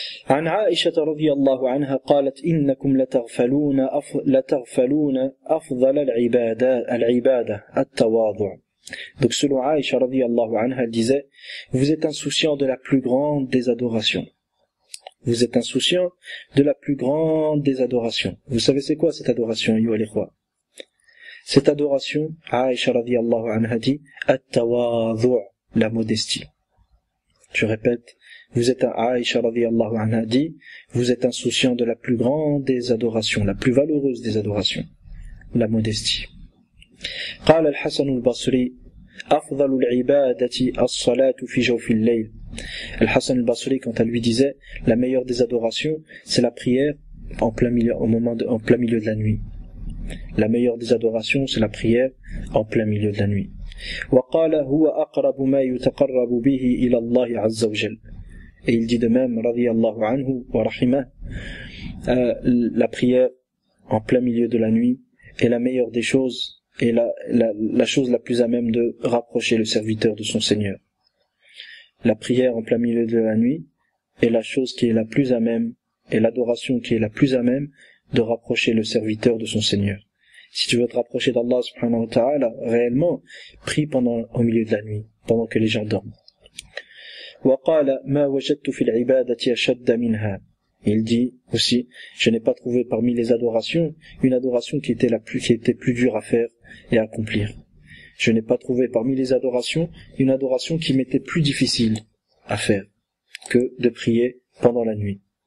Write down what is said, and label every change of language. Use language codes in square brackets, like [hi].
[ar] عن عائشة رضي الله عنها قالت إنكم لتغفلون أفضل العبادة التواضع. [fr] Donc selon Aïcha رضي الله عنها, elle disait, vous êtes insouciant de la plus grande des adorations. Vous êtes insouciant de la plus grande des adorations. Vous savez c'est quoi cette adoration, [ar] ayyuha al-ikhwa? [fr] Cette adoration, Aïcha radiyallahu anha dit, at-tawadhu', la modestie. Je répète, Aïcha radiyallahu anha dit, vous êtes insouciant de la plus grande des adorations, la plus valeureuse des adorations, la modestie. [ar] قال الحسن البصري أفضل العبادة الصلاة في جوف الليل. [fr] Al-Hassan al-Basri, quant à lui, disait, la meilleure des adorations, c'est la prière en plein milieu de la nuit. La meilleure des adorations, c'est la prière en plein milieu de la nuit. [ar] وقال هو أقرب ما يتقرب به إلى الله عز وجل. [fr] Et il dit de même, radiyallahu anhu wa rahimah, la prière en plein milieu de la nuit est la meilleure des choses et la chose la plus à même de rapprocher le serviteur de son Seigneur. La prière en plein milieu de la nuit est la chose qui est la plus à même, et l'adoration qui est la plus à même de rapprocher le serviteur de son Seigneur. Si tu veux te rapprocher d'Allah subhanahu wa ta'ala, réellement, prie au milieu de la nuit, pendant que les gens dorment. [ar] وقال ما وجدت في العبادة أشد منها. [fr] Il dit aussi, je n'ai pas trouvé parmi les adorations une adoration qui était plus dure à faire et à accomplir. Je n'ai pas trouvé parmi les adorations une adoration qui m'était plus difficile à faire que de prier pendant la nuit.